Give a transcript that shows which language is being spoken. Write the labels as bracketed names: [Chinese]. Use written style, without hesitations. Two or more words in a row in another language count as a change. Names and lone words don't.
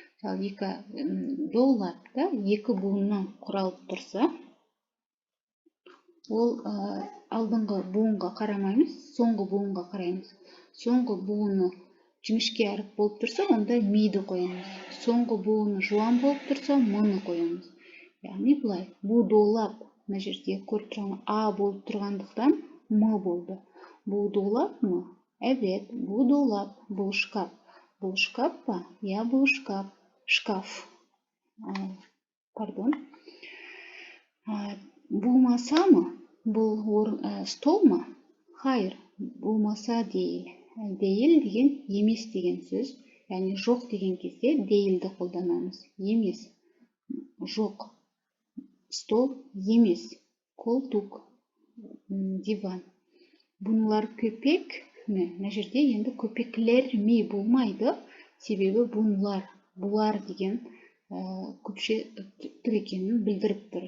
[Kazakh] Доллапта 2 буыннан құралып тұрса, ол алдыңғы буынға қарамаймыз, соңғы буынға қараймыз. Соңғы буыны жіңішке әріп болып тұрса, онда миді қоямыз. Соңғы буыны жуан болып тұрса, мұны қоямыз. Яғни бұлай, бұл долап, мына жерде көріп тұрған А болып тұрғандықтан М болды. [Turkish] Bu dolap mı? Evet, bu dolap. Bu şkaf. Bu şkaf mı? Ya bu şkaf. Şkaf. Pardon. Bu masa mı? Bu stol mu? Hayır, bu masa değil. [Kazakh] Değil деген емес деген сөз. Yani жоқ деген кезде değilді қолданамыз. Емес. Жоқ. Stol емес. [Turkish] Koltuk. Диван. Bunlar köpek mi? [Kazakh] Мына жерде енді [Turkish] köpekler mi [Kazakh] болмайды. Себебі бұлар деген көпше түр екенін білдіріп тұр.